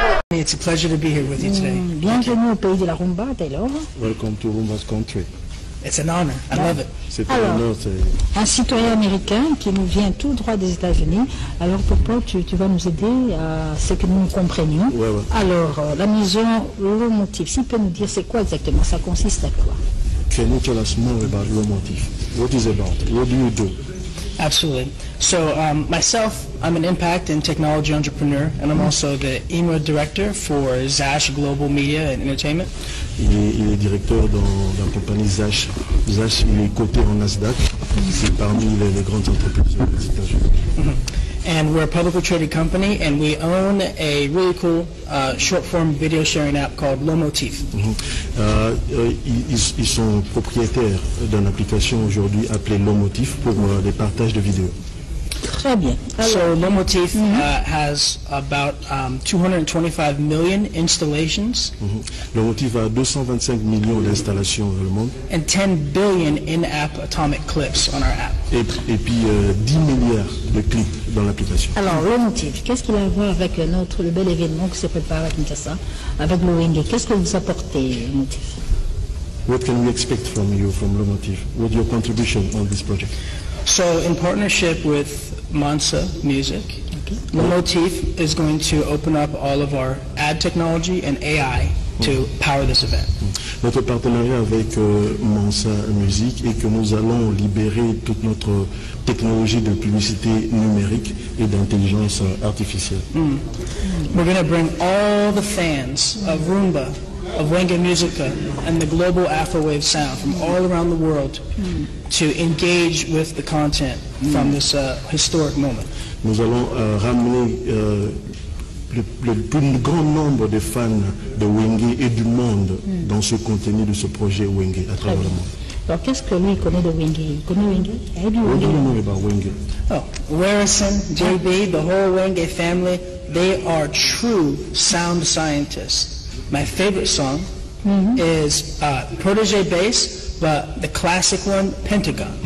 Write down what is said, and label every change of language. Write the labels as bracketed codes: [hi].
[en] It's a pleasure to be here with you today. [fr] Bienvenue au pays de la rumba, Taylor. [en] Welcome to Rumba's country. It's an honor. I love it. [fr] C'est un honneur. Un citoyen américain qui nous vient tout droit des États-Unis. Alors, Popo, tu vas nous aider à ce que nous comprenions. Ouais. Alors, la maison, le motif, s'il peut nous dire c'est quoi exactement, ça consiste à quoi? [en] Can you tell us more about Lomotif? What is it about? What do you do? Absolutely. So myself, I'm an impact and technology entrepreneur, and I'm also the EMEA director for Zash Global Media and Entertainment. [fr] Il est directeur dans la compagnie Zash. Zash, il est coté en Nasdaq. C'est parmi les grandes entreprises des États-Unis. [en] And we're a publicly traded company, and we own a really cool short-form video sharing app called Lomotif. [fr] Ils sont propriétaires d'une application aujourd'hui appelée Lomotif pour les partages de vidéos. Très bien. [en] So Lomotif has about 225 million installations. [fr] Lomotif a 225 millions d'installations dans le monde. [en] And 10 billion in-app atomic clips on our app. [fr] Et puis 10 milliards de clips dans l'application. Alors, le motif, qu'est-ce qu'il a à voir avec le bel événement qui se prépare à Kinshasa, avec le Wenge? Qu'est-ce que vous apportez, le motif? [en] What can we expect from you, from Lomotif? What's your contribution on this project? So, in partnership with Mansa Music, Lomotif is going to open up all of our ad technology and AI to power this event. Notre partenariat avec Mansa Music est que nous allons libérer toute notre technologie de publicité numérique et d'intelligence artificielle. We're going to bring all the fans of Rumba, of Wenge Musica, and the global Afrowave sound from all around the world to engage with the content from this historic moment. Nous allons ramener le plus grand nombre de fans de Wenge et du monde dans ce contenu de ce projet Wenge à travers le monde. [fr] Alors, qu'est-ce que lui connaît de Wenge? Il connaît Wenge? [en] What do you know about Wenge? Oh, Warrison, JB, the whole Wenge family, they are true sound scientists. My favorite song is Protégé bass, but the classic one, Pentagon.